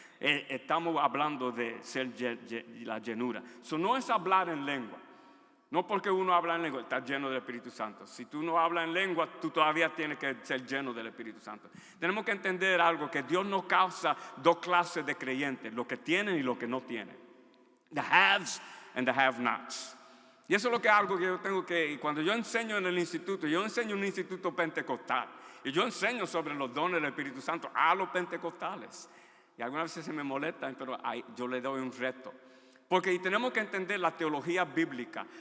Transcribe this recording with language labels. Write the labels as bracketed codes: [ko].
[es] Estamos hablando de ser la llenura. No es hablar en lengua. No porque uno habla en lengua, estás lleno del Espíritu Santo. Si tú no hablas en lengua, tú todavía tienes que ser lleno del Espíritu Santo. Tenemos que entender algo, que Dios no causa 2 clases de creyentes, los que tienen y los que no tienen. [en] The haves and the have-nots. [es] Y eso es lo que algo que yo tengo que, cuando yo enseño en el instituto, yo enseño en un instituto pentecostal. Y yo enseño sobre los dones del Espíritu Santo a los pentecostales. Y algunas veces se me molestan, pero yo le doy un reto. Porque tenemos que entender la teología bíblica.